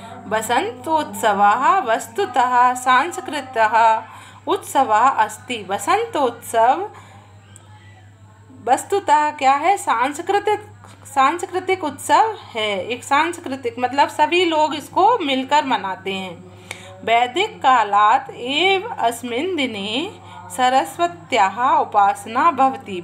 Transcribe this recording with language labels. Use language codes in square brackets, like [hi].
[sa] बसंतोत्सवः वस्तुतः सांस्कृतिकः उत्सवः अस्ति। [hi] बसंतोत्सव वस्तुतः क्या है? सांस्कृतिक उत्सव है। एक सांस्कृतिक मतलब सभी लोग इसको मिलकर मनाते हैं। [sa] वैदिक कालात् एव अस्मिन् दिने सरस्वत्याः उपासना भवति।